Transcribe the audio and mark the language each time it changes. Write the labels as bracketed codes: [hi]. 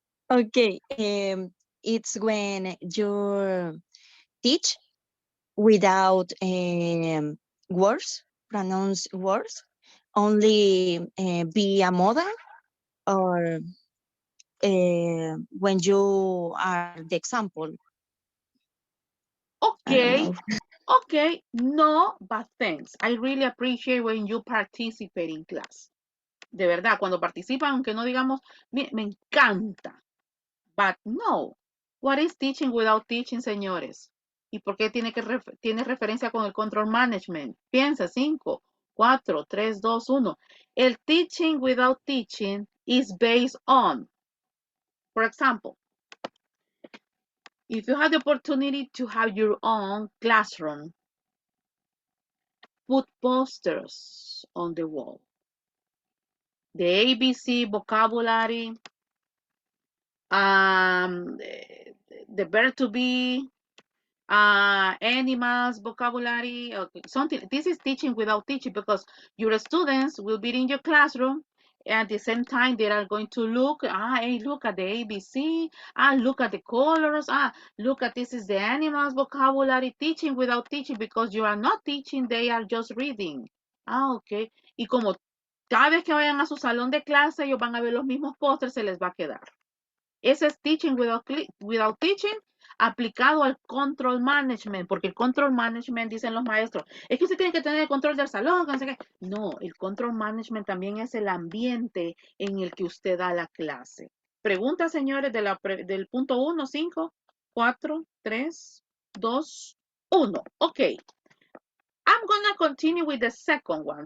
[en] Okay, it's when you teach without words, pronounce words, only be a model, or when you are the example. Okay, okay, no, but thanks. I really appreciate when you participate in class. [es] De verdad, cuando participan, aunque no digamos, me encanta. [en] But no. What is teaching without teaching, señores? [es] ¿Y por qué tiene referencia con el control management? Piensa, 5, 4, 3, 2, 1. [en] El teaching without teaching is based on, for example, if you have the opportunity to have your own classroom, put posters on the wall. The ABC vocabulary, the verb to be, animals, vocabulary, okay, something. This is teaching without teaching because your students will be in your classroom. At the same time, they are going to look, hey, look at the ABC, look at the colors, look at this is the animals vocabulary, teaching without teaching because you are not teaching, they are just reading. Okay. [es] Y como cada vez que vayan a su salón de clase, ellos van a ver los mismos pósters, se les va a quedar. Ese es teaching without teaching aplicado al control management, porque el control management, dicen los maestros, es que usted tiene que tener el control del salón, no sé qué. No, el control management también es el ambiente en el que usted da la clase. Preguntas, señores, del punto 1, 5, 4, 3, 2, 1. [en] Ok. I'm gonna continue with the second one.